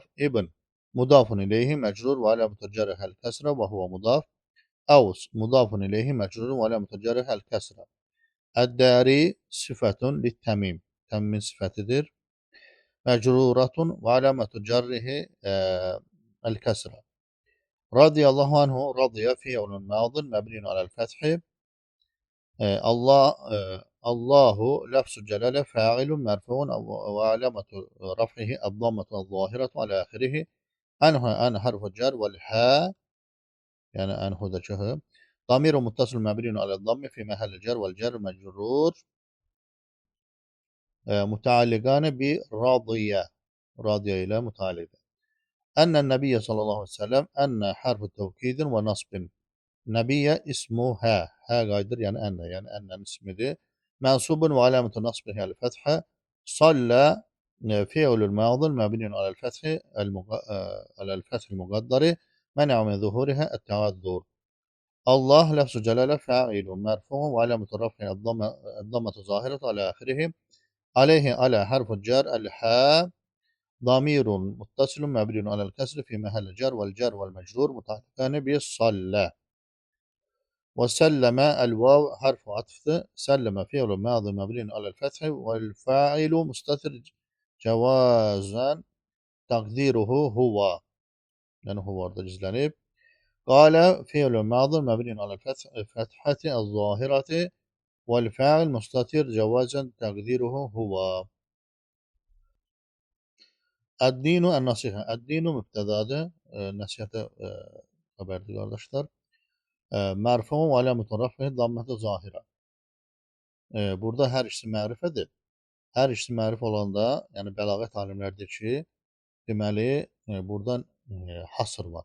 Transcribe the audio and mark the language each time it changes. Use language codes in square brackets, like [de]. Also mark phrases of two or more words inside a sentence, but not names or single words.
[ar] ابن مضاف إليه مجرور وعلامة جره الكسرة وهو مضاف. أوس مضاف إليه مجرور وعلامة جره الكسرة. الداري صفة لتميم. [az] Təmimin sifətidir. [ar] مجرورة وعلامة جره الكسرة. رضي الله عنه رضي فعل ماض مبني على الفتح. الله لفظ الجلالة فاعل مرفوع وعلامة رفعه الضمة الظاهرة على آخره. عنه عن حرف جر والهاء [az] yani anhu'daki ha. [ar] ضمير متصل مبني على الضم في محل جر والجار والمجرور. متعلقان برضي. [az] Radiya ile mutaallig. [ar] إن النبي صلى الله عليه وسلم أن حرف توكيد ونصب. النبي اسمها. Ha [az] gaydır yani [ar] enne. [az] Yani ennen ismidir. [ar] منصوب وعلامة نصبه الفتحة. صلى فعل الماضي مبني على الفتح الفتحة المقدرة. منع من ظهورها التعذر. الله لفظ الجلالة فاعل مرفوع وعلامة رفعه الضمة الظاهرة على آخره. عليه على حرف جر الهاء. ضمير متصل مبني على الكسر في محل جر والجر والمجرور متعلقان بصلى. وسلم الواو حرف عطف سلم فعل ماضي مبني على الفتح والفاعل مستتر جوازا تقديره هو لأنه هو [tr] orada gizlenip. [ar] قال فعل ماضي مبني على الفتحة الظاهرة والفاعل مستتر جوازا تقديره هو. الدين النصيحة. [az] Əd-dinu mübtədədir. Nəsihətə xəbərdir qardaşlar. [ar] مرفوع وعلامة رفعه الضمة الظاهرة. [az] Burada hər ikisi mərifədir. Hər ikisi mərif olanda, yəni bəlağət alimləri deyir ki, deməli buradan hasr var.